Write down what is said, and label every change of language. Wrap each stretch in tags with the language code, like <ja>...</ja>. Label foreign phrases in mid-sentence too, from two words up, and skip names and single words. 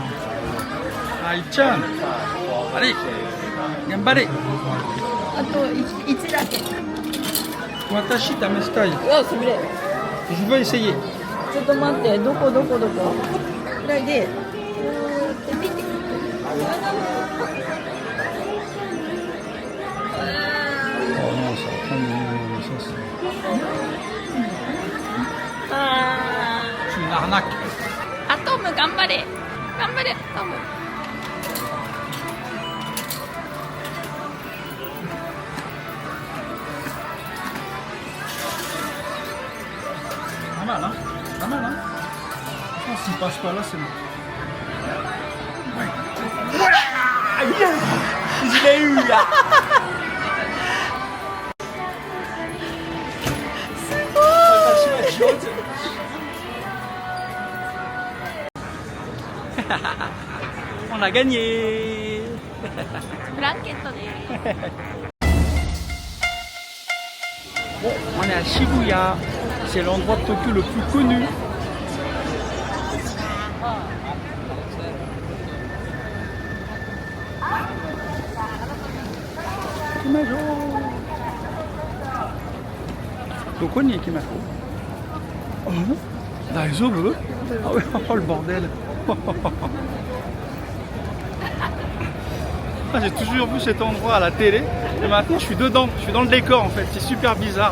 <fr>Ai-chan. Allez, gambare.</fr> <ja>あと1だけ。私 試したい. うわ、すみれ。</ja> <fr>Je veux essayer.</fr> <ja>ちょっと待って、どこ。これで。見て。</ja> <fr>Oh non, ça va prendre une sauce. C'est une arnaque.</fr> <ja>アトム頑張れ。頑張れ、アトム。</ja> <fr>Pas mal, hein? Pas mal, hein? Je pense qu'il passe pas là, c'est bon. Ouais. Yes! Je l'ai eu là! On a gagné!</fr> <ja>ブランケットで。</ja> <fr>Bon, on est à Shibuya, c'est l'endroit de Tokyo le plus connu.</fr> <ja>Ikimajo. どこ に 行きましょう. Daijoubu?</ja> <fr>Ah oui, oh le bordel. Ah, j'ai toujours vu cet endroit à la télé et maintenant je suis dedans, je suis dans le décor en fait, c'est super bizarre.</fr>